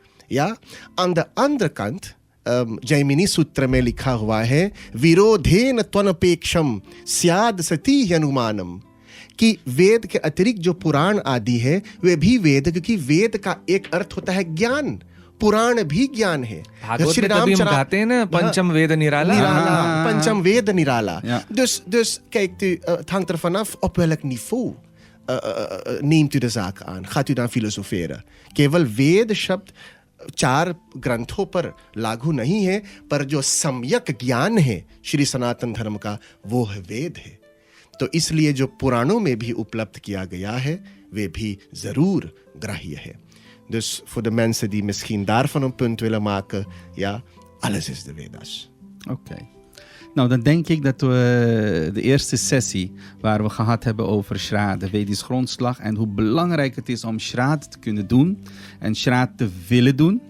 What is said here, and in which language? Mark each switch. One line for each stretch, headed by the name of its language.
Dutch: Ja, aan de andere kant
Hindi: Jaimini सूत्र में लिखा हुआ है
Sanskrit: विरोधेन त्वनपेक्षम स्याद सती अनुमानम,
Hindi: कि वेद के अतिरिक्त जो पुराण आदि है वे भी वेद, क्योंकि वेद का एक अर्थ होता है ज्ञान, पुराण भी ज्ञान है। श्री राम कहते हैं ना पंचम वेद निराला, पंचम वेद निराला।
Dutch: Dus kijkt u, het hangt er vanaf op welk niveau neemt u de zaak aan, gaat u dan filosoferen।
Hindi: केवल वेद शब्द 4 ग्रंथों पर लागू नहीं है, पर जो सम्यक ज्ञान है श्री सनातन धर्म का वो है वेद है। तो इसलिए जो पुराणों में भी उपलब्ध किया गया है वे भी जरूर ग्राह्य है।
Dutch: Dus voor de mensen die misschien daarvan een punt willen maken, ja, alles is de Vedas. Oké. Nou, dan denk ik dat we de eerste sessie waar we gehad hebben over Shraad, de Vedisch grondslag, en hoe belangrijk het is om Shraad te kunnen doen en Shraad te willen doen.